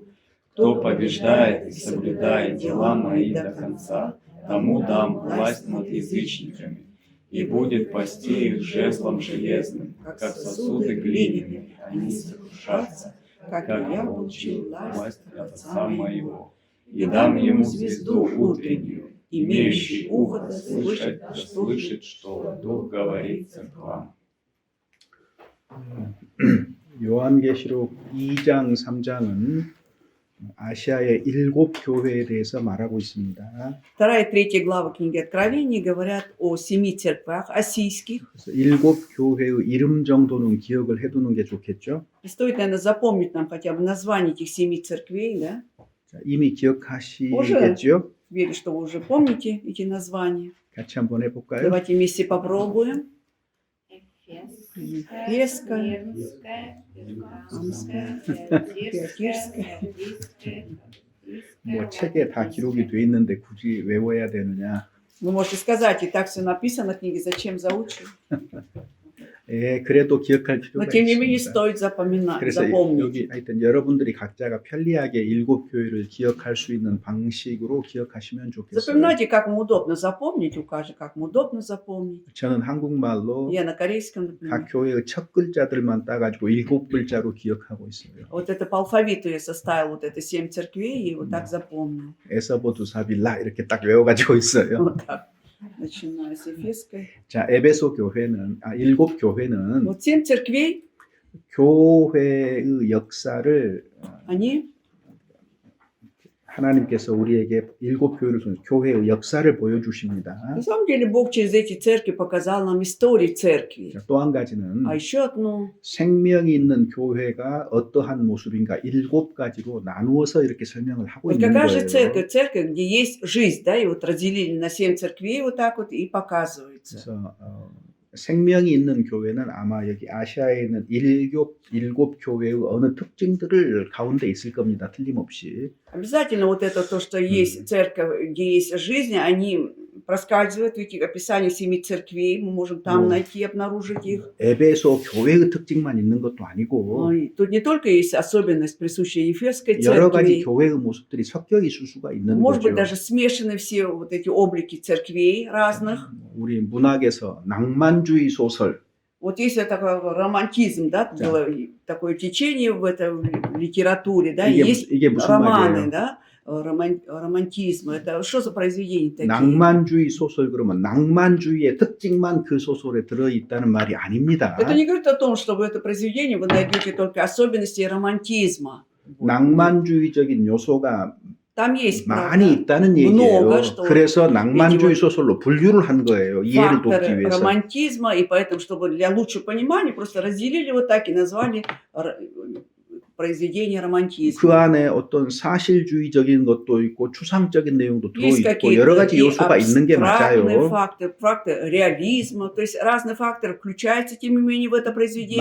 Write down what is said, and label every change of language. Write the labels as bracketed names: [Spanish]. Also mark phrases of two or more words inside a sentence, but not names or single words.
[Russian] Кто побеждает и соблюдает дела мои до конца, тому дам власть над язычниками, и будет пасти их жезлом железным, как сосуды глиняные, они сокрушатся, как я получил власть от Отца моего. И дам ему звезду утреннюю, имеющий ухо да слышит, что Дух говорит церквам. [Korean] 요한계시록 2장, 3장은 아시아의 7 교회에 대해서 말하고 있습니다. [Russian] Вторая и третья глава книги Откровений говорят о 7 церквях асийских. [Korean] 그래서 7 교회의 이름 정도는 기억을 해두는 게 좋겠죠. [Russian] И стоит, наверное, запомнить нам хотя бы название этих 7 церквей, да? [Korean] 자, 이미 기억하시겠죠? [Russian] Верю, что вы уже помните эти названия. [Korean] 같이 한번 해볼까요? [Russian] Давайте вместе попробуем. Ефесская, Амская, Фиатирская. [Korean] 뭐 책에 다 기록이 돼 있는데 굳이 외워야 되느냐? [Russian] Вы можете сказать, и так все написано в книге, зачем заучил? [Korean] 예, 그래도 기억할 [Russian] Но [Korean] 필요가 [Russian] тем не менее [Korean] 있습니다. [Russian] стоит запоминать, [Korean] 그래서 [Russian] запомнить. [Korean] 여기 하여튼 여러분들이 각자가 편리하게 7 교회를 기억할 수 있는 방식으로 기억하시면 좋겠어요. [Russian] Запоминайте, как вам удобно запомнить, укажи, как вам удобно запомнить. [Korean] 저는 한국말로 [Russian] Я на корейском, например. [Korean] 각 교회의 첫 글자들만 따가지고 7 글자로 기억하고 있어요. [Russian] Вот это по алфавиту я составил вот это 7 церквей и вот так запомнил. [Korean] 에서보두사빌라 이렇게 딱 외워가지고 있어요. [Russian] Вот так. Начиная с Ефесской. [Korean] 자, 에베소 교회는 7 교회는 [Russian] Вот 7 церквей, [Korean] 교회의 역사를 [Russian] они [Korean] 하나님께서 우리에게 7 교회를 통해서 교회의 역사를 보여주십니다. [Russian] на самом деле Бог через эти церкви показал нам историю церкви. [Korean] 또 한 가지는 [Russian] А еще одну. [Korean] 생명이 있는 교회가 어떠한 모습인가 7 가지로 나누어서 이렇게 설명을 하고 [Russian] Вот [Korean] 있는 [Russian] какая же [Korean] 거예요. [Russian] церковь, где есть жизнь, да, и вот разделили на 7 церквей вот так вот и показывается. [Korean] 그래서 생명이 있는 교회는 아마 여기 아시아에 있는 일곱 교회의 어느 특징들을 가운데 있을 겁니다. 틀림없이. [Russian] Обязательно вот это то, что есть церковь, где есть жизнь, они проскальзывают в этих описаниях 7 церквей. Мы можем там найти, обнаружить их. [Korean] 에베소 교회의 특징만 있는 것도 아니고 [Russian] И тут не только есть особенность, присущая Ефесской [Korean] 여러 가지 [Russian] церкви, [Korean] 교회의 모습들이 섞여 있을 수가 있는 [Russian] может быть, [Korean] 거죠. [Russian] даже смешаны все вот эти облики церквей разных. [Korean] 우리 문학에서 낭만주의 소설, [Russian] Вот есть такой романтизм, да, такое течение в этой литературе, да, и есть [Korean] 이게 무슨 [Russian] романы, [Korean] 말이에요? [Russian] да, романтизм. Это что за произведения такие? [Korean] 낭만주의 소설 그러면 낭만주의의 특징만 그 소설에 들어있다는 말이 아닙니다. [Russian] Это не говорит о том, что в это произведение вы найдете только особенности романтизма. [Korean] 낭만주의적인 요소가 [Russian] Там есть, [Korean] 많이 [Russian] правда, [Korean] 있다는 얘기예요. [Russian] много, что [Korean] 그래서 낭만주의 소설로 분류를 한 거예요. 이해를 돕기 [Russian] факторы [Korean] 위해서. [Russian] романтизма, и поэтому, чтобы для лучшего понимания, просто разделили вот так и назвали произведение [Korean] 그 [Russian] романтизма. [Korean] 안에 어떤 사실주의적인 것도 있고 추상적인 내용도 [Russian] Есть [Korean] 들어있고 여러 [Russian] какие-то [Korean] 가지 [Russian] и [Korean] 요소가 있는 게 [Russian] абстрактные [Korean] 맞아요. [Russian] факты реализма, то есть разные факторы включаются, тем не менее, в это произведение.